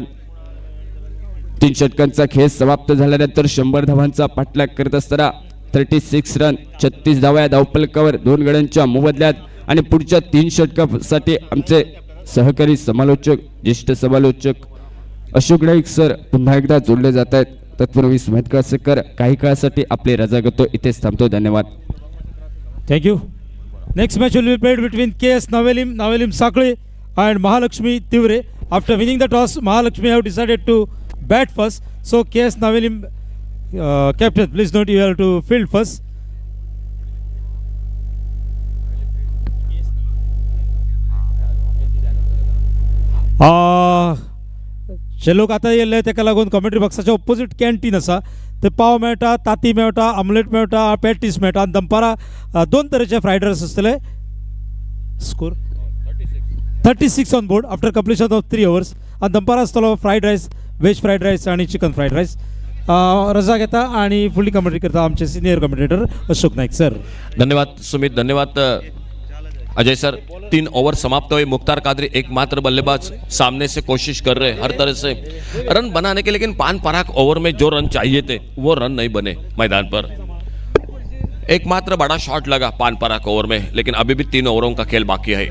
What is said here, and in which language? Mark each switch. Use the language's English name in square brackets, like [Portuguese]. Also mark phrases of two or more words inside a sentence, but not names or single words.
[Marathi] 3 षटकांचा खेळ समाप्त झाल्यानंतर 100 धावांचा पाठलाग करत असताना 36 रन 36 धावा या धावफलकावर 2 गड्यांच्या मोबदल्यात. आणि पुढच्या 3 षटकासाठी आमचे सहकारी समालोचक ज्येष्ठ समालोचक अशोक नाईक सर पुन्हा एकदा जोडले जात आहेत. तत्पूर्वी सुमित कासेकर काही काळासाठी आपली रजा घेतो. इथेच थांबतो. धन्यवाद. [English] Thank you. Next match will be played between KS Navelim Sakle and Mahalakshmi Tivre. After winning the toss, Mahalakshmi have decided to bat first. So KS Navelim captain, please note you have to field first. [Konkani] जे लोक आता येयले ताका लागून कॉमेंट्री बॉक्साच्या ऑपोजीट कॅन्टीन आसा, थंय पाव मेळटा, ताती मेळटा, आमलेट मेळटा, पॅटीस मेळटा आनी दनपारां 2 तरेचे [English] fried rice [Konkani] आसतले. [English] Score 36 on board after completion of 3 hours. [Konkani] आनी दनपारां आसतलो [English] fried rice, veg fried rice [Konkani] आनी [English] chicken fried rice. [Konkani] रजा घेता आनी फुडली कॉमेंट्री करता आमचे [English] senior commentator [Konkani] अशोक नाईक सर. धन्यवाद सुमित, धन्यवाद. [Hindi] अजय सर 3 ओवर समाप्त हुए, मुख्तार कादरी एकमात्र बल्लेबाज सामने से कोशिश कर रहे हैं हर तरह से रन बनाने के, लेकिन पान पराग ओवर में जो रन चाहिए थे वो रन नहीं बने मैदान पर। एकमात्र बड़ा शॉट लगा पान पराग ओवर में, लेकिन अभी भी 3 ओवरों का खेल बाकी है।